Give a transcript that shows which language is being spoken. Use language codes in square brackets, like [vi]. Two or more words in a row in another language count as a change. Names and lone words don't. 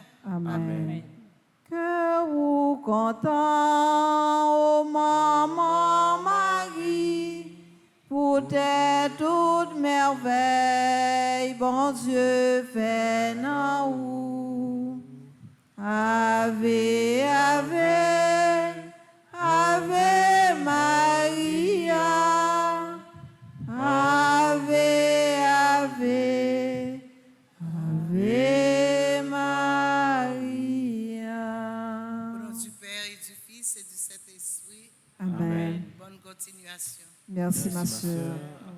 [fr] Amen. Que vous content, ô maman Marie, pour tes toutes merveilles, bon Dieu fait en vous. [la] Ave, ave, ave Maria, ave, ave, ave Maria. [fr] Au nom du Père et du Fils et du Saint-Esprit. Amen. Bonne continuation. Merci ma sœur.